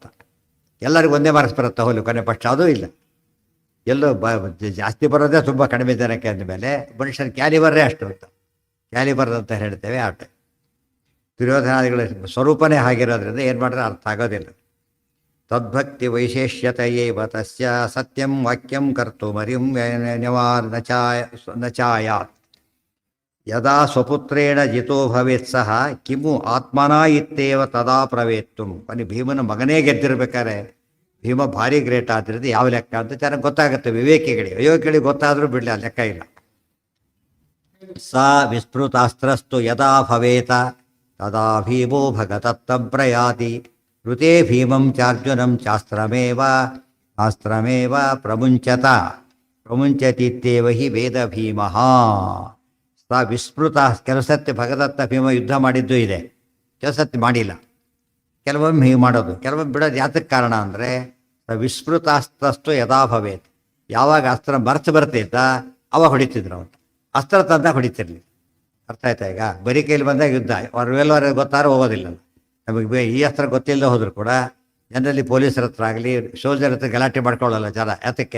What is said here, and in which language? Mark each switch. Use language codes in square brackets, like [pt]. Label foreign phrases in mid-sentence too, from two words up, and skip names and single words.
[kn] ಎಲ್ಲರಿಗೂ ಒಂದೇ ಮಾರ್ಕ್ಸ್ ಬರುತ್ತೆ ಹೋಲು, ಕೊನೆ ಪಕ್ಷ ಅದೂ ಇಲ್ಲ. ಎಲ್ಲೋ ಜಾಸ್ತಿ ಬರೋದೇ ತುಂಬ ಕಡಿಮೆ ಜನಕ್ಕೆ ಅಂದಮೇಲೆ ಮನುಷ್ಯನ ಕ್ಯಾಲಿಬರ್ರೇ ಅಷ್ಟು ಅಂತ, ಕ್ಯಾಲಿಬರ್ ಅಂತ ಹೇಳ್ತೇವೆ. ಆಟ ದುರ್ಯೋಧನಾದಿಗಳ ಸ್ವರೂಪನೇ ಆಗಿರೋದ್ರಿಂದ ಏನು ಮಾಡಿದ್ರೆ ಅರ್ಥ ಆಗೋದಿಲ್ಲ. [sa] ತದ್ಭಕ್ತಿ ವೈಶೇಷ್ಯತೆಯೇವ ತಸ್ಯ ಸತ್ಯಂ ವಾಕ್ಯಂ ಕರ್ತುಮರಿಂ ನಚಾಯಾತ್ ಯದಾ ಸ್ವಪುತ್ರೇಣ ಜಿತೋ ಭವೇತ್ ಸಹ ಕಿಮು ಆತ್ಮನಾ ಇತ್ತೇವ ತದಾ ಪ್ರವೇತ್ತು. [kn] ಬನ್ನಿ, ಭೀಮನ ಮಗನೇ ಗೆದ್ದಿರ್ಬೇಕಾರೆ ಭೀಮ ಭಾರಿ ಗ್ರೇಟ್ ಆದ್ದರಿಂದ ಯಾವ ಲೆಕ್ಕ ಅಂತ ಚೆನ್ನಾಗಿ ಗೊತ್ತಾಗುತ್ತೆ ವಿವೇಕಿಗಳಿಗೆ. ಅಯೋಗ್ಯಗಳಿಗೆ ಗೊತ್ತಾದರೂ ಬಿಡಲಿ, ಆ ಲೆಕ್ಕ ಇಲ್ಲ. [sa] ಸ ವಿಸ್ಮೃತಾಸ್ತ್ರಸ್ತು ಯದಾ ಭವೇತ ತದಾ ಭೀಮೋ ಭಗತತ್ತಂ ಪ್ರಯಾತಿ ಋತೆ ಭೀಮಂ ಚಾರ್ಜುನಂ ಶಾಸ್ತ್ರಮೇವ ಪ್ರಮುಂಚತ ಪ್ರಮುಂಚತಿತ್ಯೇವ ಹಿ ವೇದ ಭೀಮಃ. ಸ ವಿಸ್ಮೃತ. [kn] ಕೆಲಸತ್ತೆ ಭಗದತ್ತ ಭೀಮ ಯುದ್ಧ ಮಾಡಿದ್ದು ಇದೆ, ಕೆಲಸತ್ತೆ ಮಾಡಿಲ್ಲ. ಕೆಲವೊಮ್ಮೆ ಹೀಗೆ ಮಾಡೋದು, ಕೆಲವೊಮ್ಮೆ ಬಿಡೋದು. ಯಾತಕ್ಕೆ ಕಾರಣ ಅಂದರೆ [sa] ವಿಸ್ಮೃತಾಸ್ತ್ರಸ್ತು ಯದಾ ಭವೇತ್. [kn] ಯಾವಾಗ ಅಸ್ತ್ರ ಮರೆತು ಬರ್ತಿದ್ದ ಅವಾಗ ಹೊಡಿತಿದ್ರು. ಅವನು ಅಸ್ತ್ರ ತಂದಾಗ ಹೊಡಿತಿರ್ಲಿ. ಅರ್ಥ ಆಯ್ತಾ? ಈಗ ಬರೀ ಕೈಲಿ ಬಂದಾಗ ಯುದ್ಧ ಅವ್ರ ಗೊತ್ತಾರು ಹೋಗೋದಿಲ್ಲ. ನಮಗೆ ಈ ಅಸ್ತ್ರ ಗೊತ್ತಿಲ್ಲದೆ ಹೋದ್ರು ಕೂಡ ಜನರಲ್ಲಿ ಪೊಲೀಸರ ಹತ್ರ ಆಗಲಿ ಸೋಲ್ಜರ್ ಹತ್ರ ಗಲಾಟೆ ಮಾಡ್ಕೊಳ್ಳಲ್ಲ ಜನ. ಯಾತಕ್ಕೆ?